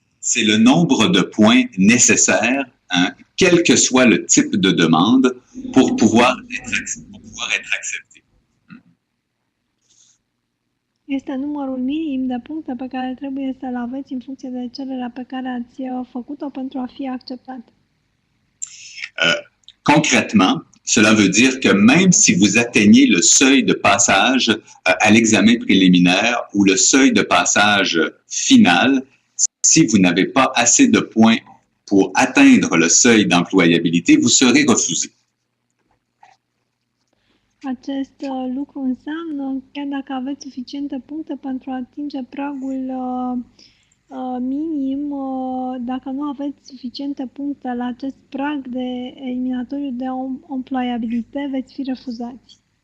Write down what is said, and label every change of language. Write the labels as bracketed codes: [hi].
[fr] C'est le nombre de points nécessaires, hein, quel que soit le type de demande, pour pouvoir être accepté. [ro] Este numărul minim de puncte pe care trebuie să-l aveți în funcție de cererea pe care ați făcut-o pentru a fi acceptat. [fr] Concrètement, cela veut dire que même si vous atteignez le seuil de passage à l'examen préliminaire ou le seuil de passage final, si vous n'avez pas assez de points pour atteindre le seuil d'employabilité, vous serez refusé. [ro] Acest lucru înseamnă, chiar dacă aveți suficiente puncte pentru a atinge pragul minim, dacă nu aveți suficiente puncte la acest prag de eliminatoriu de employabilité, veți fi refuzați.